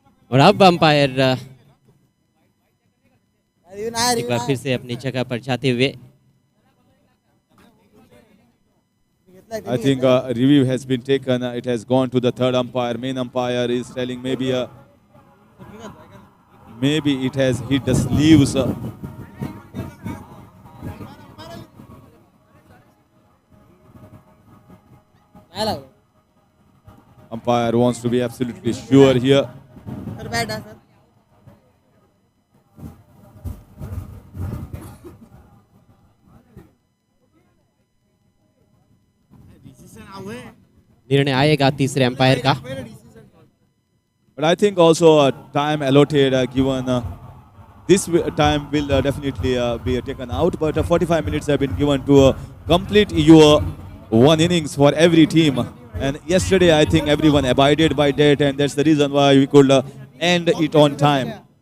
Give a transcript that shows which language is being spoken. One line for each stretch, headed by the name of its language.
Hindi: और अब अंपायर एक बार फिर से अपनी जगह पर जाते हुए।
English: I think a review has been taken. It has gone to the third umpire. Main umpire is telling maybe it has hit the sleeves. Umpire wants to be absolutely sure here.
Hindi: निर्णय आएगा तीसरे umpire का।
English: But I think also time allotted given this time will definitely be taken out. But 45 minutes have been given to complete your one innings for every team. And yesterday I think everyone abided by that, and that's the reason why we could end it on time.